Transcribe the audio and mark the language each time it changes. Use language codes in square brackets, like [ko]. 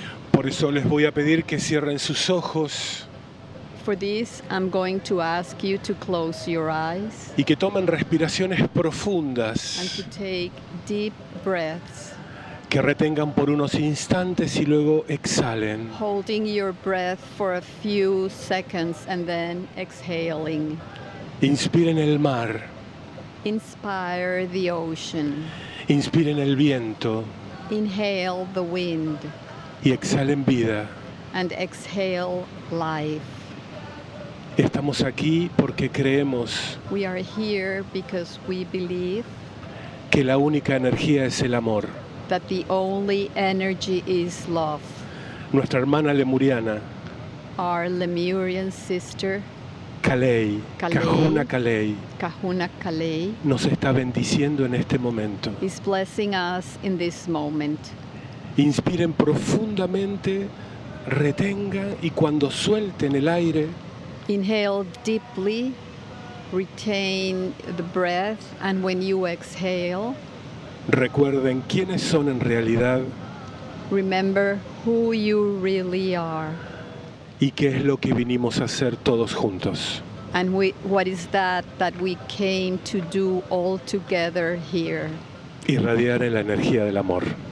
[es] Por eso les voy a pedir que cierren sus ojos [en] For this, I'm going to ask you to close your eyes [es] y que tomen respiraciones [en] and [es] profundas, [en] to take deep breaths, [es] que retengan por unos instantes y luego exhalen. [en] holding your breath for a few seconds and then exhaling. [es] Inspiren el mar, [en] Inspire the ocean. [es] inspiren el viento [en] Inhale the wind [es] y exhalen vida. [en] and exhale life. [es] Estamos aquí porque creemos [en] We are here because we believe [es] que la única energía es el amor. [en] that the only energy is love. [es] Nuestra hermana lemuriana, [en] Our Lemurian sister, [es] Kalei, [en] Kalei. [es] Kahuna Kalei, [en] Kahuna Kalei, [es] nos está bendiciendo en este momento. [en] is blessing us in this moment. [es] Inspiren profundamente, retengan y cuando suelten el aire, [en] Inhale deeply, retain the breath, and when you exhale, [es] recuerden quiénes son en realidad [en] remember who you really are. [es] y qué es lo que vinimos a hacer todos juntos. [en] And what is that we came to do all together here? [es] Irradiar en la energía del amor.